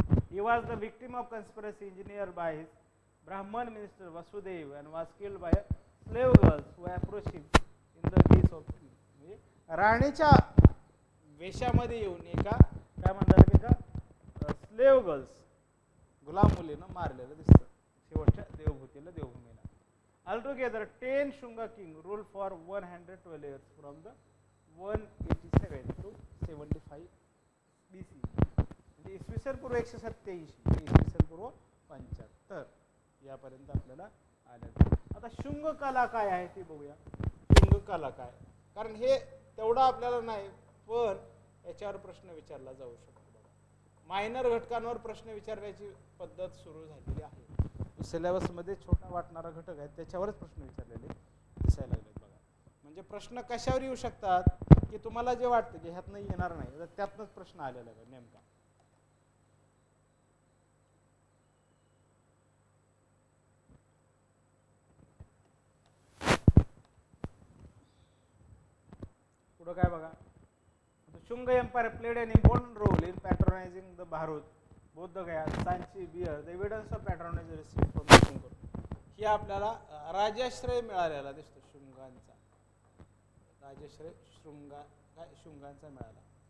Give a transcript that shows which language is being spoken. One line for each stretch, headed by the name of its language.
English: He was the victim of conspiracy engineered by his Brahman minister Vasudeva and was killed by slave girls who approached him in the guise of king.
Marathi: राणीच्या वेशामध्ये येऊन एका काय म्हणतात की का slave girls गुलाम मुलीनं मारलेलं दिसतं शेवटच्या देवभूतीला देवभूमीला.
English: Altogether 10 Shunga king ruled for 112 years from the 187 to 75 BC.
Marathi: म्हणजे इसवी सन पूर्व 187 ते इसवी सन पूर्व 75 यापर्यंत आपल्याला आलं. आता शुंग कला काय आहे ते बघूया. शुंग कला काय, कारण हे तेवढं आपल्याला नाही पण याच्यावर प्रश्न विचारला जाऊ शकतो. मायनर घटकांवर प्रश्न विचारण्याची पद्धत सुरू झालेली आहे. सिलेबस मध्ये छोटा वाटणारा घटक आहे त्याच्यावरच प्रश्न विचारलेले दिसायला लागलेत बघा. म्हणजे प्रश्न कशावर येऊ शकतात की तुम्हाला जे वाटतं की ह्यातनं येणार नाही तर त्यातनंच प्रश्न आलेला आहे नेमका. पुढं काय बघा.
English: Shunga empire played an important role in patronising the Bharat Bodh Gaya Sanchi bear the evidence of patronise received from Shunga.
Marathi: ही आपल्याला राजाश्रय मिळालेला दिसतो शुंगांचा. राजाश्रय शुंगांचा मिळाला.